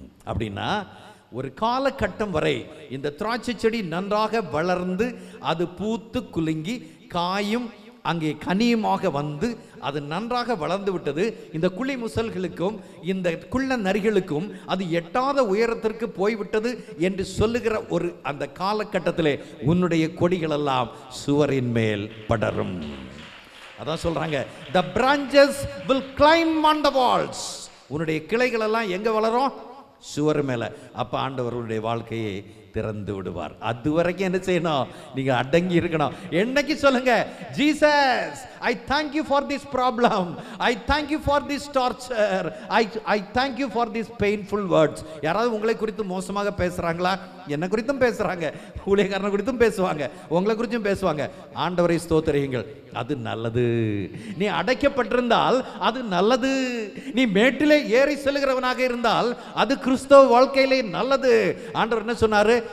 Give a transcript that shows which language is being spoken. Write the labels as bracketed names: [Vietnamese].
[Tamil] அப்படின்னா ஒரு காலகட்டம் வரை இந்த திராட்சை செடி நன்றாக வளர்ந்து அது பூத்து குலுங்கி காயும் அங்கே கனியுமாக வந்து அது நன்றாக வளர்ந்து விட்டது. இந்த குழி முசல்களுக்கும் இந்த குள்ள நரிகளுக்கும் அது எட்டாத உயரத்திற்கு போய்விட்டது என்று சொல்லுகிற ஒரு அந்த காலகட்டத்திலே உன்னுடைய கொடிகள் எல்லாம் சுவரின் மேல் படரும். அதான் சொல்றாங்க, [English] the branches will climb on the walls. [Tamil] உன்னுடைய கிளைகள் எல்லாம் எங்க வளரும்? சுவர் மேல. அப்ப ஆண்டவருடைய வாழ்க்கையை திறந்து விடுவார். அது வரைக்கும் என்ன செய்யணும்? நீங்க அடங்கி இருக்கணும். என்னைக்கு சொல்லுங்க, [English] Jesus I thank you for this problem, I thank you for this torture, I thank you for this painful words. [Tamil] யாராவது உங்களை குறித்து மோசமாக பேசுறாங்களா? என்ன குறித்தும் பேசுறாங்க, ஊழியக்காரனை குறித்தும் பேசுவாங்க, உங்களை குறித்தும் பேசுவாங்க. ஆண்டவரை ஸ்தோத்திரியுங்கள், அது நல்லது. நீ அடைக்கப்பட்டிருந்தால் அது நல்லது. நீ மேட்டிலே ஏறி செல்கிறவனாக இருந்தால் அது கிறிஸ்தவ வாழ்க்கையிலே நல்லது. ஆண்டவர் என்ன சொன்னாரு?